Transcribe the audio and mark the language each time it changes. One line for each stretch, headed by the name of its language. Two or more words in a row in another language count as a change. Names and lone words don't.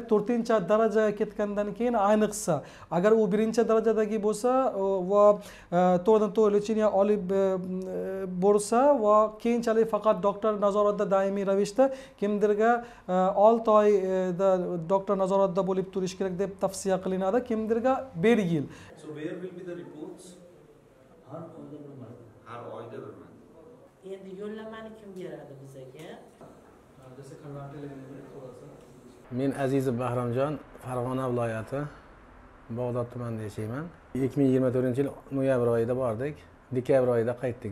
Uzbek: 4-darajaga ketgandan keyin ayniqsa, agar u 1-darajadagi bo'lsa va to'g'ridan-to'g'ri lecheniya olib borsa va keyinchalik faqat doktor nazoratida doimiy ravishda, kimdirga 6 oyda doktor nazoratida bo'lib turish kerak deb tavsiya qilinadi, kimdirga 1 yil.
English: So where will be the reports?
Uzbek: Har oyda bir marta. Har oyda bir marta. Endi yo'llamani kim beradi bizga? Men Azizov Bahramjon, Farg'ona viloyati Bog'dod tumanida yashayman. 2024-yil noyabr oyida bordik, dekabr oyida qaytdik.